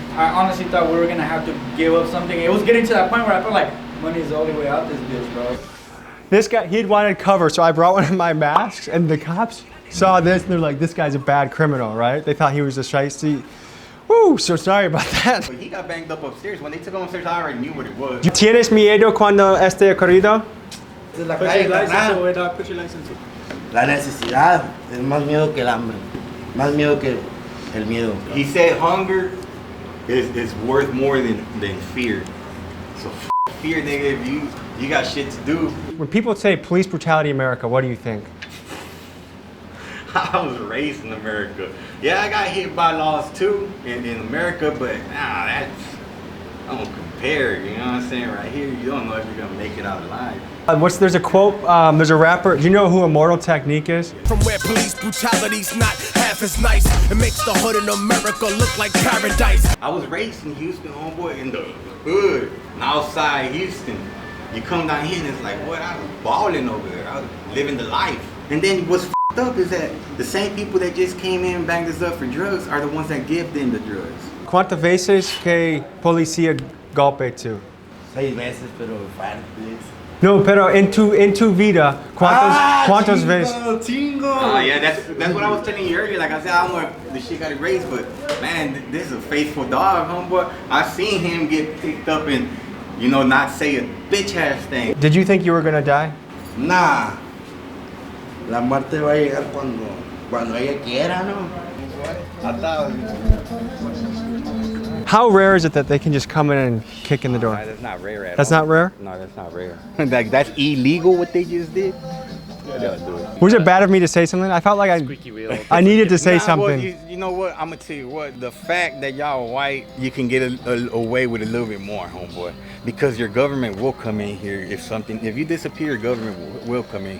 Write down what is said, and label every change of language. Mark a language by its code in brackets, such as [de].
[en] I honestly thought we were gonna have to give up something. It was getting to that point where I felt like money is the only way out this bitch, bro. this guy, he'd wanted cover, so I brought one of my masks, and the cops saw this, and they're like, this guy's a bad criminal, right? They thought he was a shiesty. Woo, so sorry about that. But he got banged up upstairs. When they took him upstairs, I already knew what it was. [es] ¿Tienes miedo cuando esté corrido? La calle, carnal. La necesidad es más miedo que el hambre. Más miedo que el miedo. [en] He said hunger is worth more than fear. So fear, nigga, if you got shit to do. When people say police brutality in America, what do you think? I was raised in America. Yeah, I got hit by laws too in America, but nah, that's, I don't compare, you know what I'm saying? Right here, you don't know if you're gonna make it out alive. There's a quote, there's a rapper, do you know who Immortal Technique is? From where police brutality's not half as nice, it makes the hood in America look like paradise. I was raised in Houston, homeboy, in the hood, and outside Houston. You come down here and it's like, what, I was balling over there. I was living the life. And then what's f***ed up is that the same people that just came in and banged us up for drugs are the ones that give them the drugs. [es] ¿Cuántas veces que policía golpe tú? 6 veces, pero fuertes. No, pero en tu vida, ¿cuántas veces? Chingo. [en] Yeah, that's what I was telling you earlier. Like I said, I don't know if the shit got erased, but man, this is a faithful dog, homeboy. I've seen him get picked up and, you know, not say a bitch ass thing. Did you think you were gonna die? Nah. [es] La muerte va a llegar cuando ella quiera, ¿no? [en] How rare is it that they can just come in and kick in the door? That's not rare at all. That's not rare? No, that's not rare. Like, that's illegal what they just did. They'll do it. Was it bad of me to say something? I felt like I needed to say something. Well, you know what? I'm gonna tell you what. The fact that y'all white, you can get away with a little bit more, homeboy, because your government will come in here if you disappear, your government will come in.